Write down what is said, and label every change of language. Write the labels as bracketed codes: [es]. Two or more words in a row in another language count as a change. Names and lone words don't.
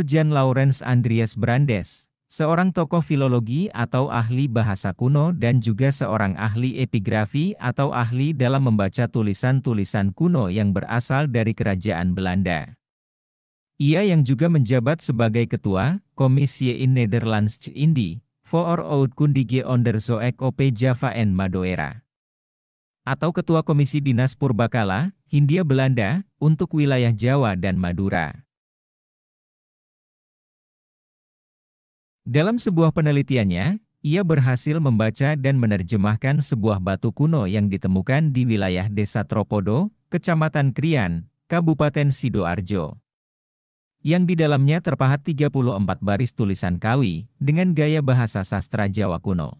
[id] Jan Laurens Andreas Brandes, seorang tokoh filologi atau ahli bahasa kuno dan juga seorang ahli epigrafi atau ahli dalam membaca tulisan-tulisan kuno yang berasal dari kerajaan Belanda. Ia yang juga menjabat sebagai ketua Kommissie in Nederlandsche Indie, voor Oudkundige Onderzoek op Java en Madeira, atau Ketua Komisi Dinas Purbakala, Hindia Belanda, untuk wilayah Jawa dan Madura. Dalam sebuah penelitiannya, ia berhasil membaca dan menerjemahkan sebuah batu kuno yang ditemukan di wilayah Desa Tropodo, Kecamatan Krian, Kabupaten Sidoarjo, yang di dalamnya terpahat 34 baris tulisan Kawi, dengan gaya bahasa sastra Jawa kuno.